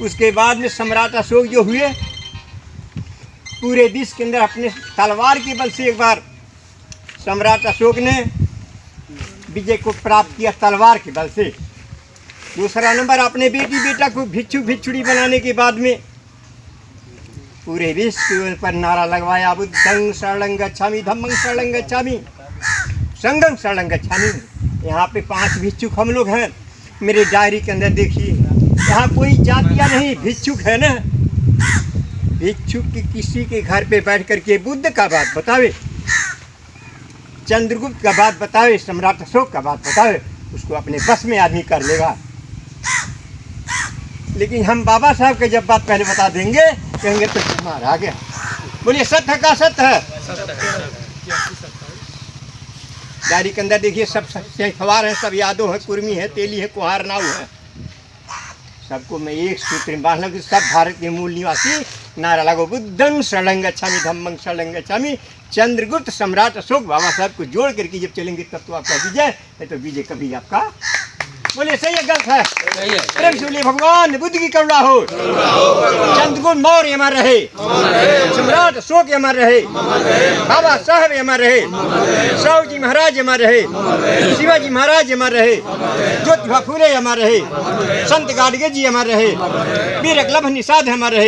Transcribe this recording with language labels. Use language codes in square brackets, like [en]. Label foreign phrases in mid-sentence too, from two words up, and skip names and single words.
[hi] उसके बाद में सम्राट अशोक जो हुए, पूरे विश्व के अंदर अपने तलवार के बल से एक बार सम्राट अशोक ने विजय को प्राप्त किया तलवार के बल से। दूसरा नंबर अपने बेटी बेटा को भिक्षु भिक्षुड़ी बनाने के बाद में पूरे विश्व के ऊपर नारा लगवाया, [pi] बुद्धं शरणं गच्छामि, धम्मं शरणं गच्छामि, संघं शरणं गच्छामि। [hi] यहाँ पे 5 भिक्षुक हम लोग हैं। मेरे डायरी के अंदर देखिए, यहाँ कोई जातियाँ नहीं, भिक्षुक है ना। भिक्षुक की किसी के घर पे बैठ करके बुद्ध का बात बतावे, चंद्रगुप्त का बात बतावे, सम्राट अशोक का बात बतावे, उसको अपने बस में आदमी कर लेगा। लेकिन हम बाबा साहब के जब बात पहले बता देंगे, कहेंगे तो हमारा आ गया। बोलिए सत्य का सत्य है। डायरी के अंदर देखिए, सब सवार हैं, सब यादव है, कुर्मी है, तेली है, कुहार नाव है। सबको मैं एक सूत्र में बांध लूँ कि सब भारत के मूल निवासी नारा लगो [pi] बुद्धं शरणं गच्छामि धम्मं शरणं गच्छामि। [hi] चंद्रगुप्त सम्राट अशोक बाबा साहब को जोड़ करके जब चलेंगे तब तो आपका विजय, नहीं तो विजय कभी आपका। बोले सही है गलत है? प्रेम से बोलिए भगवान बुद्ध की करुणा हो। चंद्रगुप्त मौर्य अमर रहे, सम्राट अशोक अमर रहे, बाबा साहब अमर रहे, साहू जी महाराज अमर रहे, शिवाजी महाराज अमर रहे, ज्योतिबा फूले अमर रहे, संत गाडगे जी अमर रहे, वीर एकलव्य निषाद अमर रहे।